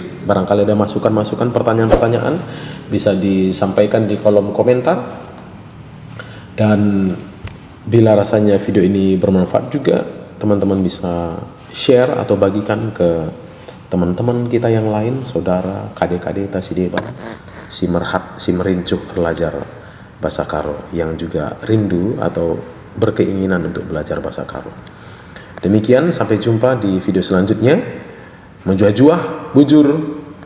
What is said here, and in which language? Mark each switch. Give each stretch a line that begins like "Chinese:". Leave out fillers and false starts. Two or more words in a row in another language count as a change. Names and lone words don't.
Indonesian: Barangkali ada masukan-masukan, pertanyaan-pertanyaan bisa disampaikan di kolom komentar. Dan bila rasanya video ini bermanfaat juga, teman-teman bisa share atau bagikan ke teman-teman kita yang lain, saudara, kadek-kadek,
Batak Karo: tasideba, si merhat, si merincuh
Indonesian: belajar bahasa Karo yang juga rindu atau berkeinginan untuk belajar bahasa Karo. Demikian, sampai jumpa di video selanjutnya.
Batak Karo: Menjuah-juah, bujur.